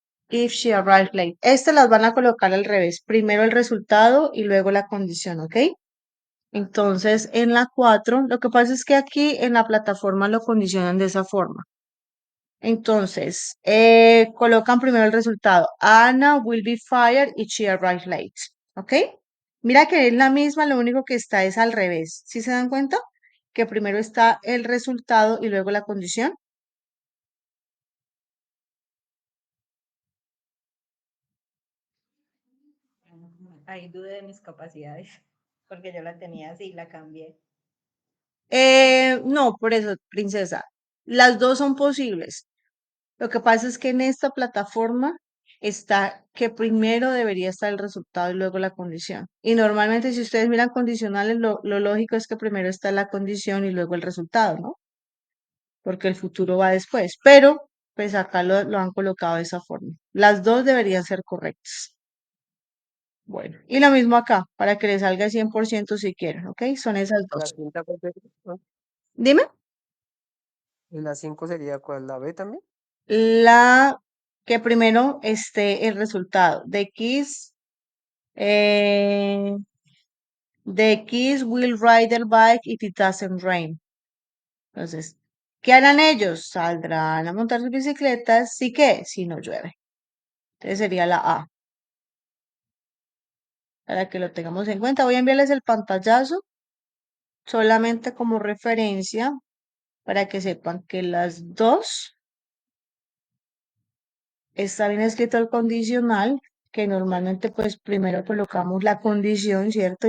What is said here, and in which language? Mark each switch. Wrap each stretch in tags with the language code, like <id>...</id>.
<en>If she arrived late.</en> <es>Estas las van a colocar al revés. Primero el resultado y luego la condición, ¿ok? Entonces, en la 4, lo que pasa es que aquí en la plataforma lo condicionan de esa forma. Entonces, colocan primero el resultado.</es> <en>Anna will be fired if she arrives late.</en> <es>¿Ok? Mira que es la misma, lo único que está es al revés. ¿Sí se dan cuenta? Que primero está el resultado y luego la condición. Ahí dudé de mis capacidades, porque yo la tenía así, la cambié. No, por eso, princesa. Las dos son posibles. Lo que pasa es que en esta plataforma está que primero debería estar el resultado y luego la condición. Y normalmente si ustedes miran condicionales, lo lógico es que primero está la condición y luego el resultado, ¿no? Porque el futuro va después. Pero, pues acá lo han colocado de esa forma. Las dos deberían ser correctas. Bueno, y lo mismo acá, para que les salga 100% si quieren, ¿ok? Son esas La dos. quinta, ¿cuál sería? Dime. ¿Y la 5 sería cuál? ¿La B también? La que primero esté el resultado.</es> <en>Eh, the kids will ride their bike if it doesn't rain.</en> <es>Entonces, ¿qué harán ellos? Saldrán a montar sus bicicletas, ¿sí que? Si no llueve. Entonces sería la A. Para que lo tengamos en cuenta, voy a enviarles el pantallazo solamente como referencia para que sepan que las dos está bien escrito el condicional, que normalmente pues primero colocamos la condición, ¿cierto?</es>